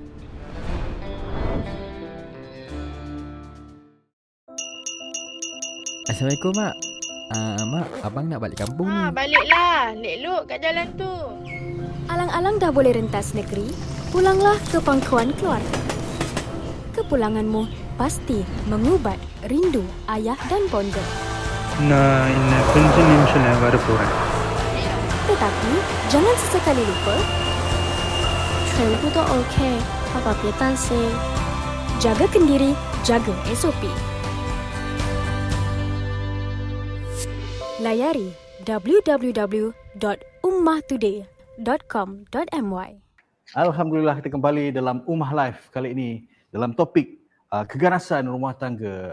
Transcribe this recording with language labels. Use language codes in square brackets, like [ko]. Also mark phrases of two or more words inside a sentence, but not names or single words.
[ms] Assalamualaikum Mak. Mak, abang nak balik kampung ni. Baliklah. Lek-luk kat jalan tu. Alang-alang dah boleh rentas negeri, pulanglah ke pangkuan keluarga. Kepulanganmu pasti mengubat rindu ayah dan bonda. [ta] நான் இன்னும் கொஞ்ச நிமிஷம் வரப்போறேன். [ms] Tetapi jangan sesekali lupa, [zh] 全部都 OK， 爸爸别担心。 [ms] Jaga kendiri, jaga SOP. Layari www.ummahtoday.com.my. Alhamdulillah kita kembali dalam Ummah Live kali ini dalam topik keganasan rumah tangga.